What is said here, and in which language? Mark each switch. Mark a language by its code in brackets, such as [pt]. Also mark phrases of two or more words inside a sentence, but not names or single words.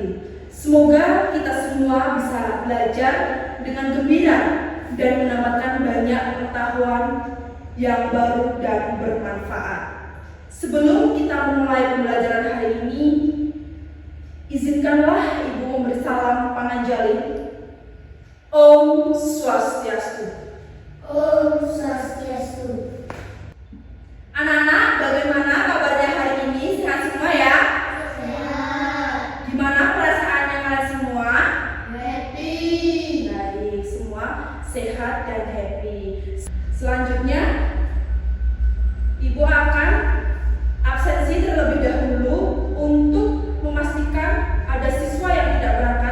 [id] Semoga kita semua bisa belajar dengan gembira dan mendapatkan banyak pengetahuan yang baru dan bermanfaat. Sebelum kita memulai pembelajaran hari ini, izinkanlah Ibu memberi salam pananjali. [ban] Om Swastiastu. Om Swastiastu. [id] Anak-anak, bagaimana kabarnya hari ini? Sehat semua ya? Sehat. Gimana perasaannya kalian semua? Happy. Baik, semua sehat dan happy. Selanjutnya, Ibu akan absensi terlebih dahulu untuk memastikan ada siswa yang tidak berangkat.